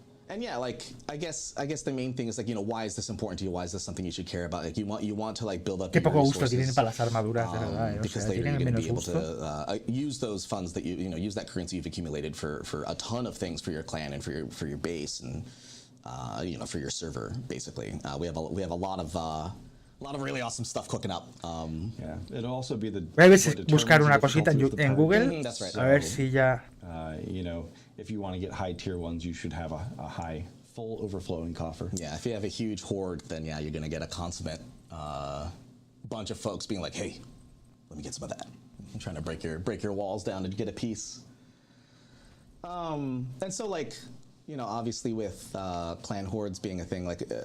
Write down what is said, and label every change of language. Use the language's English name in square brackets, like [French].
[English] And yeah, like I guess the main thing is like, you know, why is this important to you? Why is this something you should care about? Like you want to like build up. [Spanish] Qué poco gusto tienen para las armaduras, de verdad. [English] Because later you're going to be able to use those funds that you know use that currency you've accumulated for a ton of things for your clan and for your base and you know, for your server basically. We have a lot of really awesome stuff cooking up. Yeah, it'll also be the. [Spanish] Voy a buscar una cosita en Google. [English] That's right. [Spanish] A ver si ya. [English] You know, if you want to get high tier ones, you should have a high full overflowing coffer. Yeah, if you have a huge horde, then yeah, you're gonna get a consummate bunch of folks being like, hey, let me get some of that. I'm trying to break your walls down to get a piece. And so like, you know, obviously with clan hordes being a thing, like.